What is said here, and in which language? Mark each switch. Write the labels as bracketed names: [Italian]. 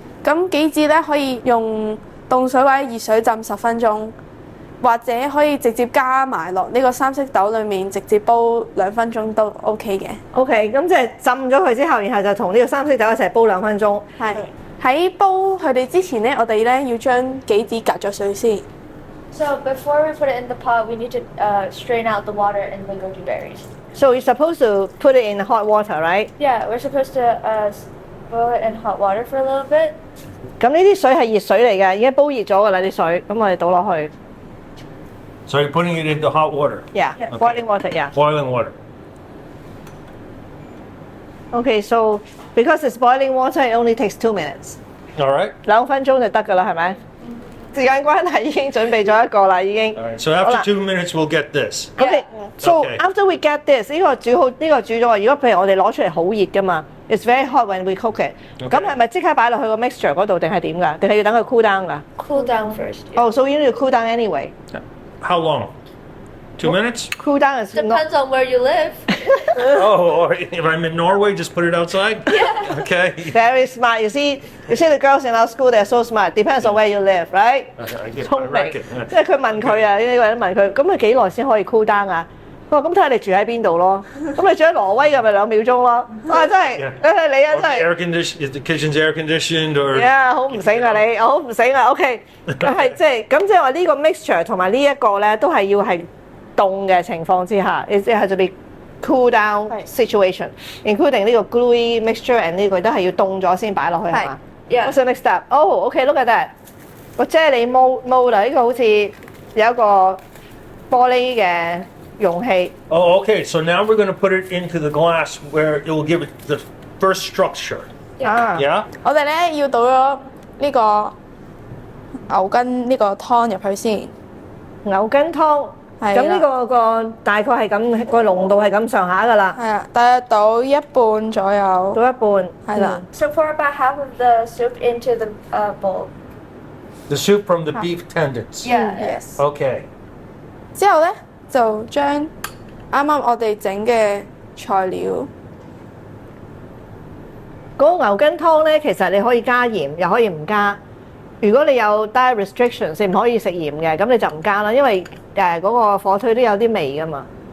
[Cantonese] 咁杞子咧可以用凍水或者熱水浸10分鐘，或者可以直接加埋落呢個三色豆裡面，直接煲2分鐘都 OK 嘅。 OK， 咁即係浸咗佢之後，然後就同呢個三色豆一齊煲2分鐘。係喺煲佢哋之前咧，我哋咧要將杞子隔咗水先。 [English] So before we put it in the pot, we need to strain out the water in the goji berries. So you're supposed to put it in hot water, right? Yeah, we're supposed to boil it in hot water for a little bit. [Cantonese] 咁呢啲水係熱水嚟嘅，已經煲熱咗㗎啦啲水，咁我哋倒落去。 [English] So you're putting it into hot water. Yeah, boiling water. Yeah. Boiling water. Okay, so because it's boiling water, it only takes 2 minutes. All right. [Cantonese] 2分鐘就得㗎啦，係咪？時間關係已經準備咗一個啦，已經。 [English] All right. So after 2 minutes, we'll get this. Okay, so Okay. after we get this， [Cantonese] 呢個煮好，呢個煮咗。 如果譬如我哋攞出嚟好熱㗎嘛， [English] it's very hot when we cook it。 [Cantonese] 咁係咪即刻擺落去個 mixture 嗰度定係點㗎？定係要等佢 cool down 㗎？ [English] Cool down first. Yeah. Oh, so you need to cool down anyway. How long? 2 minutes? Cool down is not. Depends on where you live. Oh, or if I'm in Norway, just put it outside? Yeah. Okay. Very smart. You see the girls in our school, they're so smart. Depends on where you live, right? I get [Cantonese] 聰 [English] I [Cantonese] 明 [English] reckon. [Cantonese] 即係佢問佢啊，呢個人問佢，咁佢幾耐先可以 cool down 啊？佢話咁睇下你住喺邊度咯。咁你住喺挪威嘅咪2秒鐘咯。哇！真係， [English] Yeah. [Cantonese] 你啊 [English] Or [Cantonese] 真係。 [English] air condition, is the kitchen's air conditioned or? [Cantonese] Yeah， 好唔醒啊你，好唔醒啊。OK， 咁係即係話呢個 mixture 同埋呢一個咧，都係要係凍嘅情況之下， [English] it has to be cool down situation， [Cantonese] including 呢個 gluey mixture and 呢個都係要凍咗先擺落去係嘛 [English] Yeah. ？What's the next step? Oh, OK, look at that。 [Cantonese] 個啫喱 mold 啊，呢個好似有一個玻璃嘅容器。 [English] Oh, okay. So now we're going to put it into the glass where it will give it the first structure. 啊 Yeah? [Cantonese] 我哋咧要倒咗呢個牛筋呢個湯入去先。牛筋湯。係啦咁呢個大概係咁個濃度係咁上下㗎啦，係啊，大約倒一半左右。到一半。係啦。 [English] So pour about half of the soup into the bowl. The soup from the beef tendons. Yeah. Yes。 Okay. [Cantonese] 之後咧就將啱啱我哋整嘅材料。嗰個牛筋湯咧，其實你可以加鹽，又可以唔加。如果你有 diet restrictions，你唔可以食鹽嘅，咁你就唔加啦，因為嗰個火腿都有啲味噶嘛。